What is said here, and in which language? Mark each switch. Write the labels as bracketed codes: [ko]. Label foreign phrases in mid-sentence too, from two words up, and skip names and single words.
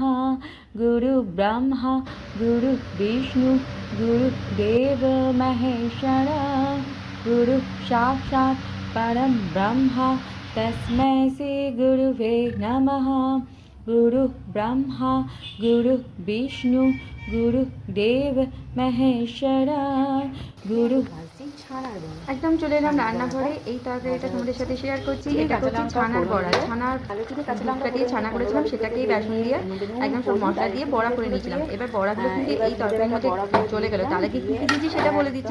[sa] गुरु ब्रह्मा गुरु विष्णु गुरुदेव महेश्वरा, गुरु साक्षात् परम ब्रह्मा तस्मै श्री गुरुवे नमः। गुरु ब्रह्मा गुरु विष्णु गुरुदेव महेश्वरा, [bn] गुरु একদম চলে এলাম রান্নাঘরে। এই তরকারিটা তোমাদের সাথে শেয়ার করছি। এটা হচ্ছে ছানার বড়া। ছানার দুধটা দিয়ে ছানা করেছিলাম, সেটাকেই বেসন দিয়ে একদম সব মশলা দিয়ে বড়া করে নিয়েছিলাম। এবার বড়াগুলো কিন্তু এই তরকারির মধ্যে চলে গেল। তাহলে কি কী দিচ্ছি সেটা বলে দিচ্ছি।